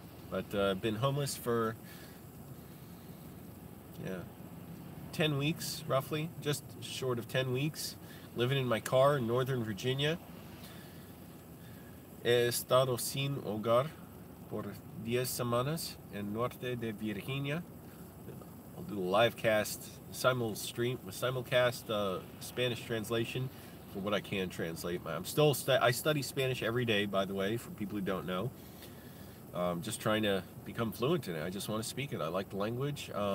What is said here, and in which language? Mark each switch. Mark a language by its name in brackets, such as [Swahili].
[English] But I've been homeless for, 10 weeks, roughly. Just short of 10 weeks. Living in my car in Northern Virginia. [Spanish] He estado sin hogar por 10 semanas en norte de Virginia. [English] I'll do a live cast, simulcast Spanish translation for what I can translate. I study Spanish every day, by the way, for people who don't know. Just trying to become fluent in it. I just want to speak it. I like the language.